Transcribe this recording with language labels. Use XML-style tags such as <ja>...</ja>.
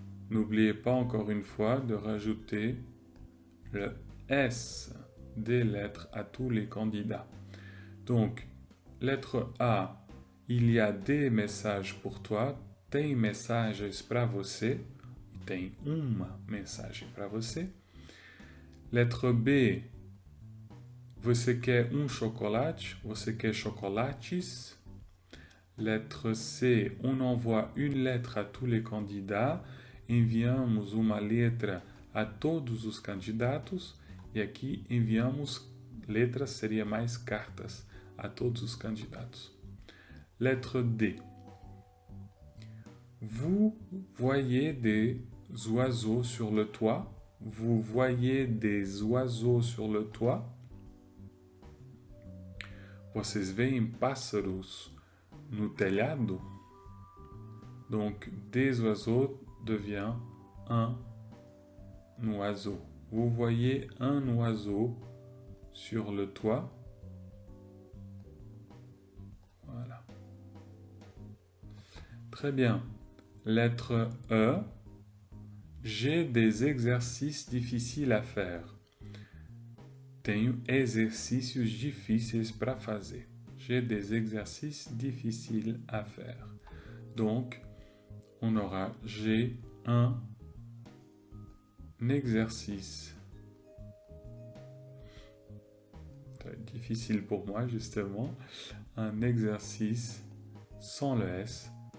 <fr>N'oubliez pas encore une fois de rajouter le S des lettres à tous les candidats. Donc, lettre A, il y a des messages pour toi.</fr> <pt>Tem mensagens para você. Tem uma mensagem para você. Lettre B, você quer chocolate? Você quer chocolates?</pt> <fr>Lettre C, on envoie une lettre à tous les candidats.</fr> <pt>Enviamos uma letra a todos os candidatos. E aqui enviamos letras, seria mais cartas, a todos os candidatos.</pt> <fr>Lettre D. Vous voyez des oiseaux sur le toit? Vous voyez des oiseaux sur le toit?</fr> <pt>Vocês veem pássaros no telhado?</pt> <fr>Donc, des oiseaux devient un oiseau. Vous voyez un oiseau sur le toit? Voilà. Très bien. Lettre E. J'ai des exercices difficiles à faire.</fr> <pt>Tenho exercícios difíceis para fazer.</pt> <fr>J'ai des exercices difficiles à faire. Donc, on aura j'ai un exercice. C'est difficile pour moi, justement. Un exercice sans le S.</fr>